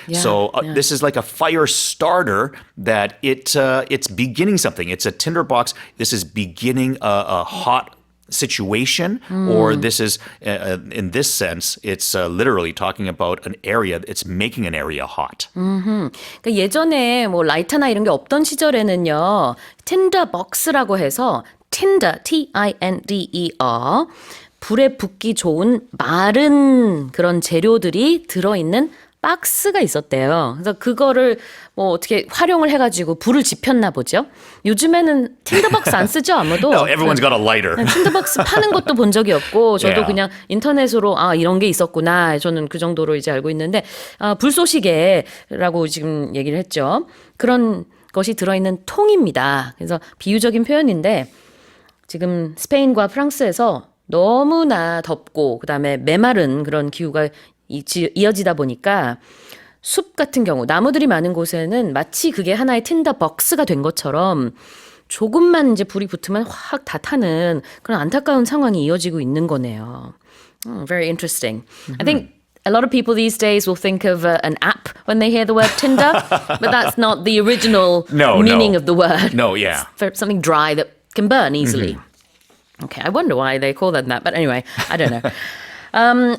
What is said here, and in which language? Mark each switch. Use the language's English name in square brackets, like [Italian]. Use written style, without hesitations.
[English] This is like a fire starter that it's beginning something. It's a tinderbox. This is beginning a hot situation, or this is, in this sense, it's literally talking about an area, it's making an area hot. [Korean] 그러니까 예전에 뭐 라이터나 이런 게 없던 시절에는요, tinderbox라고 해서 tinder, T-I-N-D-E-R, 불에 붙기 좋은 마른 그런 재료들이 들어있는 박스가 있었대요. 그래서 그거를 뭐 어떻게 활용을 해가지고 불을 지폈나 보죠. 요즘에는 틴더벅스 안 쓰죠, 아무도. [English] No, everyone's got a lighter. [Korean] 틴더벅스 파는 것도 본 적이 없고 저도 [English] Yeah. [Korean] 그냥 인터넷으로 이런 게 있었구나. 저는 그 정도로 이제 알고 있는데 불쏘시개라고 지금 얘기를 했죠. 그런 것이 들어있는 통입니다. 그래서 비유적인 표현인데 지금 스페인과 프랑스에서 너무나 덥고 그다음에 메마른 그런 기후가 이어지다 보니까 숲 같은 경우 나무들이 많은 곳에는 마치 그게 하나의 tinderbox가 된 것처럼 조금만 이제 불이 붙으면 확 다 타는 그런 안타까운 상황이 이어지고 있는 거네요. [English] Very interesting. I think a lot of people these days will think of an app when they hear the word Tinder, but that's not the original meaning of the word. No, yeah. It's something dry that can burn easily. Okay, I wonder why they call them that, but anyway, I don't know.